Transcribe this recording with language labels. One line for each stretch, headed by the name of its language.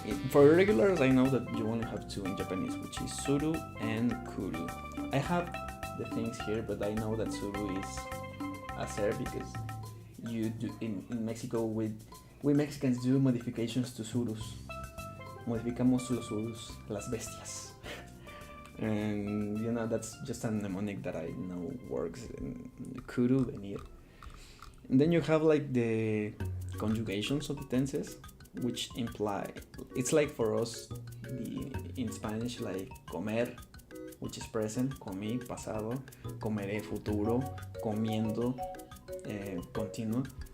English: For irregulars, I know that you only have 2 in Japanese, which is suru and kuru. I have the things here, but I know that suru is hacer, because you do in Mexico, we Mexicans do modifications to surus.
Spanish: Modificamos los surus, las bestias.
English: And you know, that's just a mnemonic that I know works. And kuru, venir. And then you have like the conjugations of the tenses, which imply, it's like for us in Spanish, like comer, which is present,
Spanish: comí, pasado, comeré, futuro, comiendo, continuo.